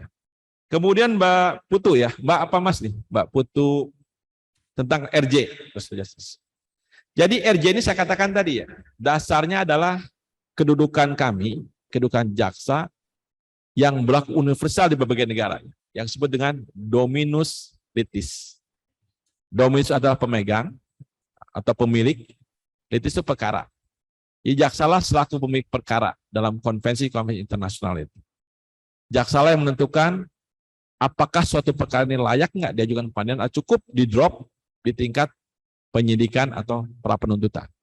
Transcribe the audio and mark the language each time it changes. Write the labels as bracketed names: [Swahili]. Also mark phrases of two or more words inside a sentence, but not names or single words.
[Indonesian] Kemudian Mbak Putu, ya, Mbak apa Mas nih, Mbak Putu tentang RJ. Jadi RJ ini saya katakan tadi, ya, dasarnya adalah kedudukan kami, kedudukan jaksa yang berlaku universal di berbagai negara, yang disebut dengan [Latin] dominus litis. [Indonesian] Dominus adalah pemegang atau pemilik, litis itu perkara. Jadi jaksalah selaku pemilik perkara dalam konvensi internasional itu. Jaksalah yang menentukan apakah suatu perkara ini layak nggak diajukan ke pengadilan, atau cukup di drop di tingkat penyidikan atau pra penuntutan.